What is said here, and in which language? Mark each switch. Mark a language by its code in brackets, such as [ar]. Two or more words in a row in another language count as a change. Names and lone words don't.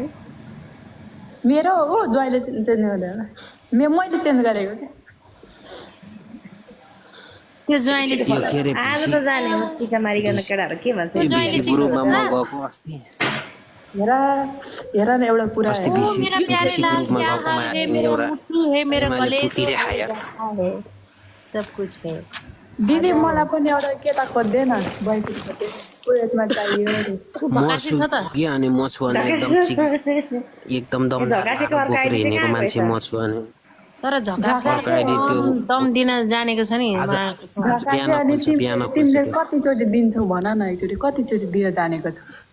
[ne] मेरो हो ज्वाइँले चेन्ज गर्दैन मैले चेन्ज गरेको थिएँ त्यो ज्वाइँले आज त जाने हो टिका मारी गर्न केटाहरु के भन्छ ग्रुपमा म गएको अस्ति हेर हेर न एउटा कुरा [hi] मेरा प्यारे लाल है मेरा मुट्ठी है मेरा गले है सब कुछ है [ne] दिदी मलाई पनि एउटा केटा खोज्दै न बोयफ्रेन्ड खोज्दै कोयतमा चाहियो झकासी छ त के अनि म छु अनि एकदम दम बोकेर हिँडेको मान्छे म छु अनि तर झकासी दम दिन जानेको छ नि तिमीले कतिचोटि दिन्छौ भन न एकचोटि कतिचोटि दिन जानेको छ